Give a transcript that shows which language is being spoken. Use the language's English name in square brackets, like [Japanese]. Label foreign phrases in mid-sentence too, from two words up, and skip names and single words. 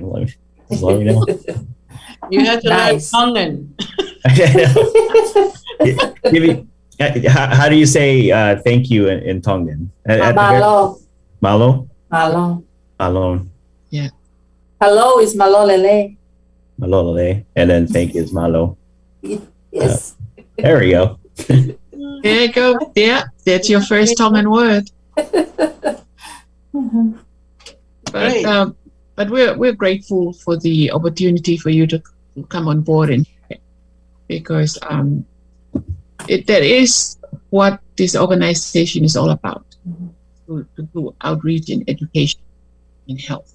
[English] Just let me know. You have to learn Tongan. How do you say thank you in Tongan? Malo. Malo? Malo. Malo. Yeah. Hello is [Tongan] malo lele. Malo lele. [English] And then thank you is malo. Yes. There we go. There you go. Yeah, that's your first Tongan word. But we're grateful for the opportunity for you to come on board, and because that is what this organization is all about, to do outreach in education in health.